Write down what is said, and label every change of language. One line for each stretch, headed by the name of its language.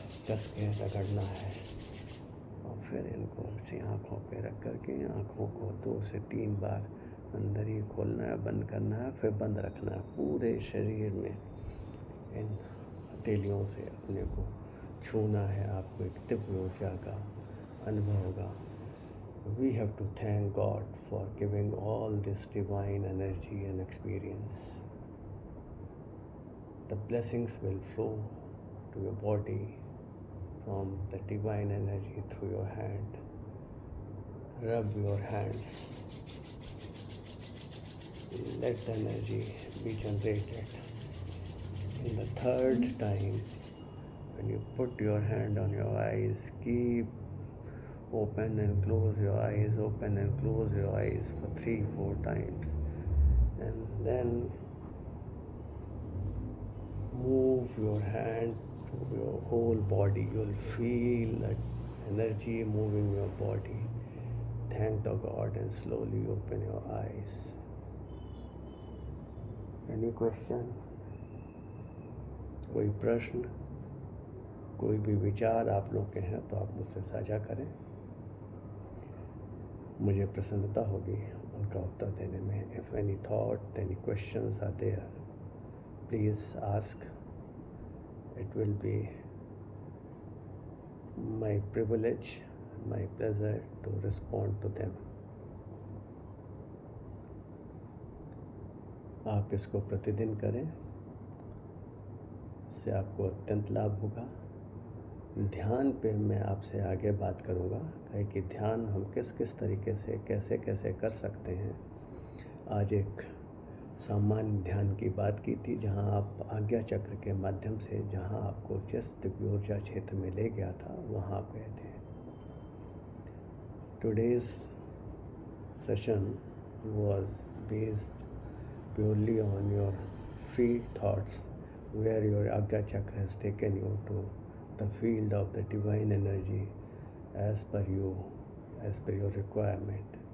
Hindi: कस के रगड़ना है और फिर इनको ऐसी आँखों पे रख करके आँखों को 2 से 3 बार अंदर ही खोलना है, बंद करना है, फिर बंद रखना है। पूरे शरीर में इन हथेलियों से अपने को छूना है। आपको एक दिव्य ऊर्जा का अनुभव होगा।
English: We have to thank God for giving all this divine energy and experience. The blessings will flow to your body from the divine energy through your hand. Rub your hands. Let the energy be generated. In the third time, when you put your hand on your eyes, keep open and close your eyes, open and close your eyes for 3-4 times, and then move your hand to your whole body. You'll feel that energy moving your body. Thank the God and slowly open your eyes. Any question?
Hindi: कोई प्रश्न, कोई भी विचार आप लोग के हैं तो आप मुझसे साझा करें। मुझे प्रसन्नता होगी उनका उत्तर देने में।
English: If any thought, any questions are there, please ask. It will be my privilege, my pleasure to respond to them.
Hindi: आप इसको प्रतिदिन करें, इससे आपको अत्यंत लाभ होगा। ध्यान पे मैं आपसे आगे बात करूँगा कि ध्यान हम किस किस तरीके से कैसे कैसे कर सकते हैं। आज एक सामान्य ध्यान की बात की थी, जहाँ आप आज्ञा चक्र के माध्यम से, जहाँ आपको जिस दिव्य ऊर्जा क्षेत्र में ले गया था वहाँ आप गए थे।
English: Today's session was based purely on your free thoughts, where your Agya Chakra has taken you to the field of the divine energy as per you, as per your requirement.